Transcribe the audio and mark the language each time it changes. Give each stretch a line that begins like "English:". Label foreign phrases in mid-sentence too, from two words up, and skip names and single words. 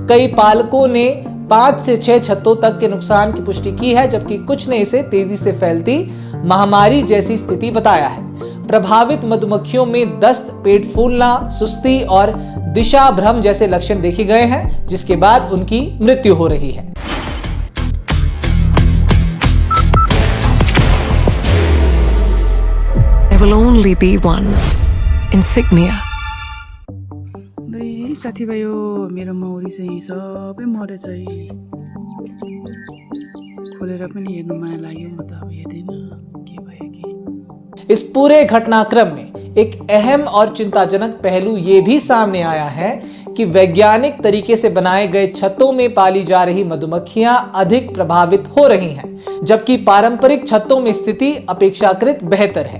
Hindi: कई पालकों ने 5 से 6 छत्तों तक के नुकसान की पुष्टि की है, जबकि कुछ ने इसे तेजी से फैलती महामारी जैसी स्थिति बताया है। प्रभावित मधुमक्खियों में दस्त, पेट फूलना, सुस्ती और दिशा भ्रम जैसे लक्षण देखे गए हैं, जिसके बाद उनकी मृत्यु हो रही है।
English: There will only be one insignia.
Nepali: साथीभाइ मेरो मौरी चाहिँ सबै मरेछ है। खोलेर पनि हेर्नु माया लाग्यो, म त अब हेर्दैन के भयो कि।
Hindi: इस पूरे घटनाक्रम में एक अहम और चिंताजनक पहलू ये भी सामने आया है कि वैज्ञानिक तरीके से बनाए गए छत्तों में पाली जा रही मधुमक्खियां अधिक प्रभावित हो रही हैं, जबकि पारंपरिक छत्तों में स्थिति अपेक्षाकृत बेहतर है।